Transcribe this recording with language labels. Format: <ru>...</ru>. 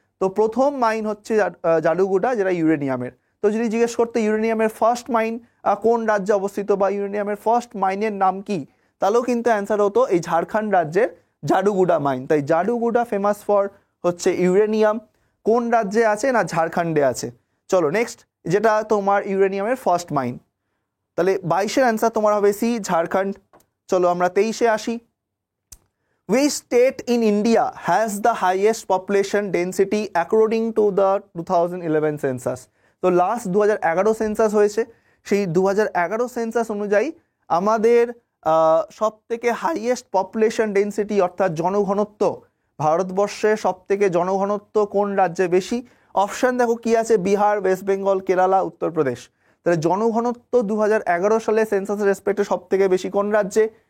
<bn>তো প্রথম মাইন হচ্ছে জাডুগুডা, যেটা ইউরেনিয়ামের। তো যদি জিজ্ঞেস করতে ইউরেনিয়ামের ফার্স্ট মাইন কোন রাজ্যে অবস্থিত বা ইউরেনিয়ামের ফার্স্ট মাইনের নাম কি, তাহলেও কিন্তু অ্যান্সার হতো এই ঝাড়খণ্ড রাজ্যের জাডুগুডা মাইন। তাই জাডুগুডা ফেমাস ফর হচ্ছে ইউরেনিয়াম। কোন রাজ্যে আছে? না ঝাড়খণ্ডে আছে। চলো নেক্সট, যেটা তোমার ইউরেনিয়ামের ফার্স্ট মাইন। তাহলে 22-এর অ্যান্সার তোমার হবে সি, ঝাড়খণ্ড। চলো আমরা 23-এ আসি।</bn> <en>Which state in India has the highest population density according to the 2011 census?</en> <bn>তো লাস্ট 2011 সেন্সাস হয়েছে, সেই 2011 সেন্সাস অনুযায়ী আমাদের সব থেকে হাইয়েস্ট পপুলেশন ডেন্সিটি অর্থাৎ জনঘনত্ব, ভারতবর্ষে সব থেকে জনঘনত্ব কোন রাজ্যে বেশি? অপশান দেখো কি আছে, বিহার, ওয়েস্ট বেঙ্গল, কেরালা, উত্তরপ্রদেশ। তাহলে জনঘনত্ব 2011 সালে সেন্সাসের রেসপেক্টে সব থেকে বেশি কোন রাজ্যে?</bn>